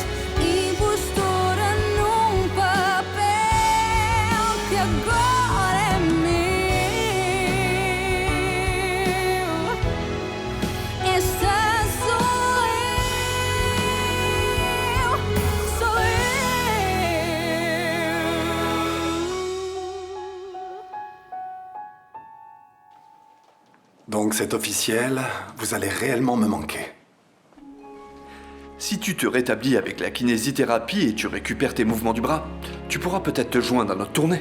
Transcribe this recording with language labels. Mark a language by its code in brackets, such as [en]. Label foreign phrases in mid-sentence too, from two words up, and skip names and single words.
[pt] Impostora num papel que agora é meu. Esta sou eu, sou eu. [fr] Donc c'est officiel, vous allez réellement me manquer. Si tu te rétablis avec la kinésithérapie et tu récupères tes mouvements du bras, tu pourras peut-être te joindre à notre tournée.